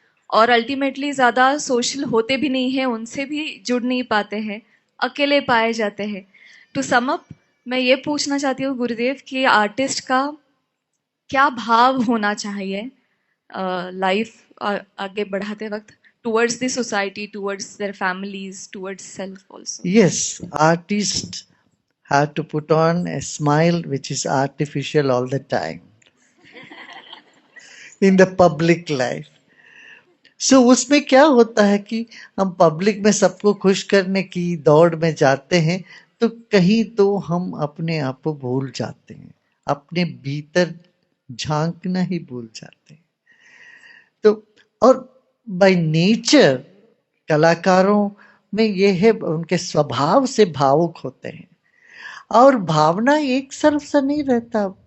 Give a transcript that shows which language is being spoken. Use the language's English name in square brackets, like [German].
[Hindi] और अल्टीमेटली ज़्यादा सोशल होते भी नहीं है, उनसे भी जुड़ नहीं पाते हैं, अकेले पाए जाते हैं। [English] to sum up, [Hindi] मैं ये पूछना चाहती हूँ गुरुदेव कि आर्टिस्ट का क्या भाव होना चाहिए लाइफ आगे बढ़ाते वक्त, [English] Towards the society, towards their families, towards self also. Yes, artists have to put on a smile which is artificial all the time in the public life. [Hindi] So उसमें क्या होता है कि हम पब्लिक में सबको खुश करने की दौड़ में जाते हैं, तो कहीं तो हम अपने आप को भूल जाते हैं, अपने भीतर झांकना ही भूल जाते हैं। तो और [English] by nature [Hindi] कलाकारों में ये है, उनके स्वभाव से भावुक होते हैं, और भावना एक तरफ से नहीं रहता।